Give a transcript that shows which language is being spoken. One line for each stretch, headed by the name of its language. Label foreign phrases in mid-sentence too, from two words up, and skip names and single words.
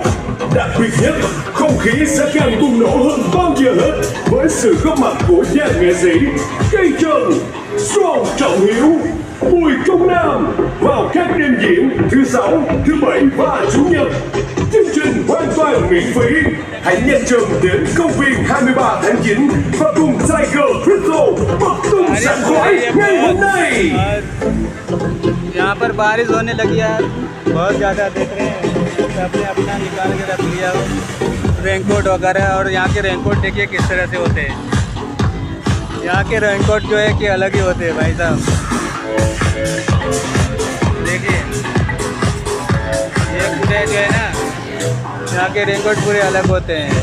Vietnamese: Đặc biệt nhất, không khí sẽ càng bùng nổ hơn bao giờ hết với sự góp mặt của dàn nghệ sĩ Cây Trần, Strong Trọng Hiếu, Bùi Công Nam vào các đêm diễn thứ Sáu, thứ Bảy và Chủ nhật. Chương trình hoàn toàn miễn phí. Hãy nhanh chân đến công viên 23 tháng 9 và cùng Tiger Crypto bật tung sảng khoái ngày hôm nay.
Hindi: यहाँ पर बारिश होने लगी यार, बहुत ज़्यादा देख रहे हैं, सबने अपना निकाल के रख लिया रेनकोट वगैरह। और यहाँ के रेनकोट देखिए किस तरह से होते हैं, यहाँ के रेनकोट जो है कि अलग ही होते हैं भाई साहब। देखिए ये पूरे जो है ना, यहाँ के रेनकोट पूरे अलग होते हैं।